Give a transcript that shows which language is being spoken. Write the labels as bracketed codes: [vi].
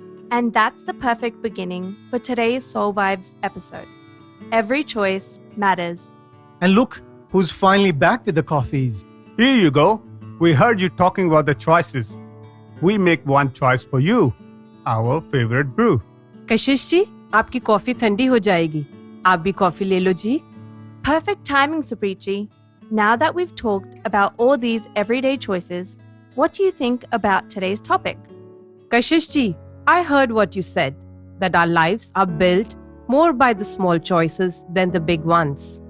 [en] And that's the perfect beginning for today's Soul Vibes episode. Every choice matters. And look who's finally back with the coffees. Here you go. We heard you talking about the choices. We make one choice for you, our favorite brew. [hi] Kashish ji, आपकी coffee ठंडी हो जाएगी. आप भी coffee ले लो जी. [en] Perfect timing, Supreet ji. Now that we've talked about all these everyday choices, what do you think about today's topic? Kashish ji, I heard what you said, that our lives are built more by the small choices than the big ones.